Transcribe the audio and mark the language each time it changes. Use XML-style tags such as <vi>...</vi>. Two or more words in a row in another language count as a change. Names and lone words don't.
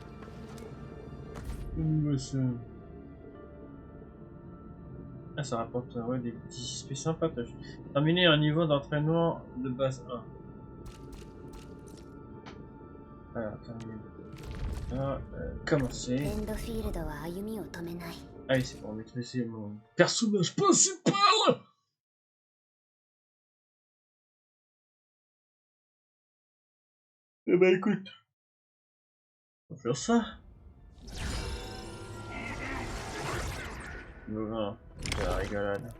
<fr>Ah, ça rapporte ouais, des petits XP sympatoches. Terminer un niveau d'entraînement de base 1. Alors, terminer. Commencer.</fr> <ja>エンドフィールドは歩みを止めない。</ja> <fr>Allez, c'est pour maîtriser mon personnage principal. Eh ben écoute, on va faire ça. Non, c'est la rigolade.</fr>